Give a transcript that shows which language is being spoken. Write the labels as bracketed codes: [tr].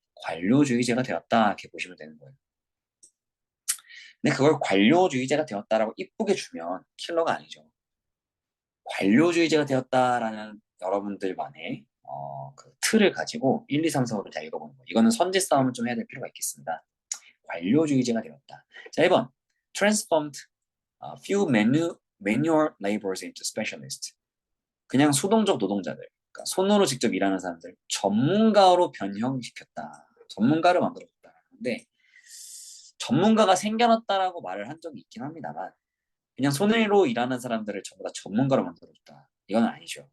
[ko] 관료주의제가 되었다. 이렇게 보시면 되는 거예요. 근데 그걸 관료주의제가 되었다라고 이쁘게 주면 킬러가 아니죠. 관료주의제가 되었다라는 여러분들만의 그 틀을 가지고 1, 2, 3, 4, 5를 다 읽어보는 거예요. 이거는 선제 싸움을 좀 해야 될 필요가 있겠습니다. 관료주의제가 되었다. 자, 1번. [en] Transformed few manual laborers into specialists. [ko] 그냥 수동적 노동자들, 그러니까 손으로 직접 일하는 사람들 전문가로 변형시켰다. 전문가를 만들었다. 근데 전문가가 생겨났다라고 말을 한 적이 있긴 합니다만 그냥 손으로 일하는 사람들을 전부 다 전문가로 만들었다. 이건 아니죠.